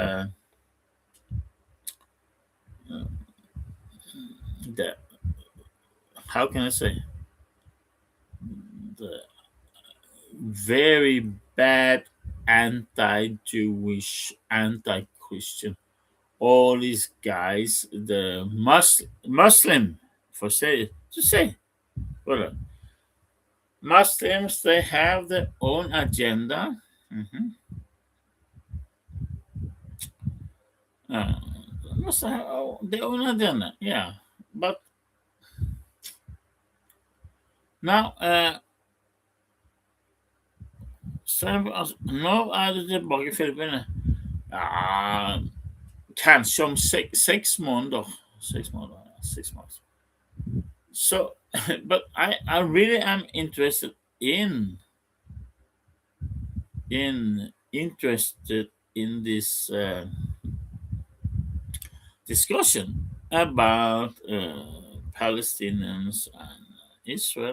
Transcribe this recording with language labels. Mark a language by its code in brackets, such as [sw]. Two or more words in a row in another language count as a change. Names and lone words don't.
[en] the how can I say, the very bad anti-Jewish, anti-Christian, all these guys, the Muslim, for say to say, well, Muslims they have their own agenda. Mhm. Uh, must have their own agenda, yeah. But now, [no] nå er det tilbake i Filippinene. Ja, kanskje om 6 måneder. 6 måneder, ja, 6 months. [en] So, but I really am interested interested in this discussion about Palestinians and Israel.